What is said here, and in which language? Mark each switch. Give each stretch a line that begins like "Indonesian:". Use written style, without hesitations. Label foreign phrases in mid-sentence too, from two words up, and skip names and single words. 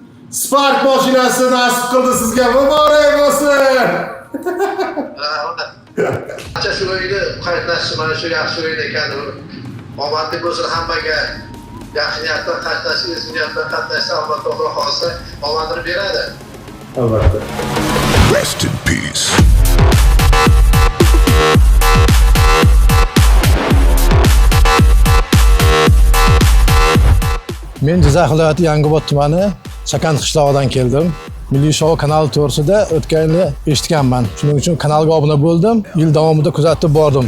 Uzbek: Spark mashinasi nasib qildi sizga. Muborak bo'lsin. Qancha shu o'yinni qaytlash mana shu yaxshi o'yin ekan. Omadli bo'lsin hammaga. Yaxshi niyatdan qatnashingiz, niyatdan qatnashsa Alloh to'g'ri xohlasa omadini beradi. Albatta.
English: Rest in peace.
Uzbek: Men Jizzax viloyati Yangiobod tumani Chakand qishlog'idan keldim. Milliy shou kanali to'g'risida o'tgan yili eshitganman. Shuning uchun kanalga obuna bo'ldim. Yil davomida kuzatib bordim.